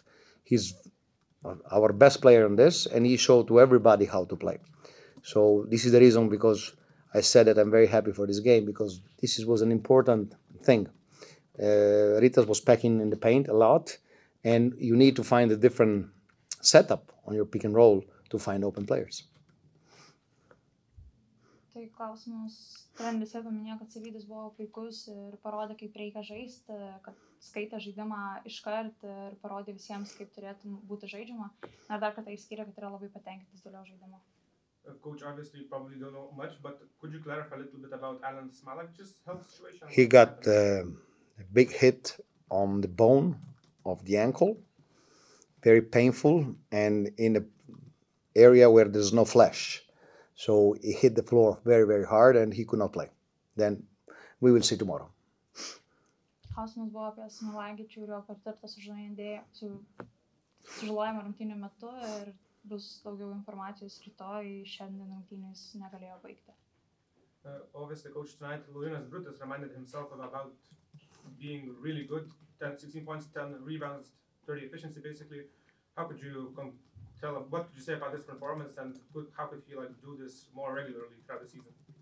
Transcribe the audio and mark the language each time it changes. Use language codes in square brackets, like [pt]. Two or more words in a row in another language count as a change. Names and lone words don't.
[en] He's our best player on this, and he showed to everybody how to play. So this is the reason because I said that I'm very happy for this game, because this was an important thing. Ritas was packing in the paint a lot, and you need to find a different setup on your pick and roll to find open players. [lt] Tai klausimus, treneris jau paminėjo, kad Savydis buvo puikus ir parodė, kaip reikia žaisti, kad skaitė žaidimą iškart ir parodė visiems, kaip turėtų būti žaidžiama. Ir dar kartą įskyrė, kad yra labai patenkintas dėl jo žaidimo. [en] Coach, obviously you probably don't know much, but could you clarify a little bit about Alan Smalak's health situation? He got a big hit on the bone of the ankle, very painful, and in an area where there's no flesh. So he hit the floor very, very hard, and he could not play. Then we will see tomorrow. [lt] Klausimas buvo apie Smalagičių ir jo patirtą sužalojimą rungtynių metu ir bus daugiau informacijos rytoj, šiandien rungtynės negalėjo baigti. [en] Obviously, Coach, tonight Laurynas Brutus reminded himself about being really good, 16 points, 10 rebounds, 30 efficiency basically. How could you what could you say about this performance, and how could he do this more regularly throughout the season?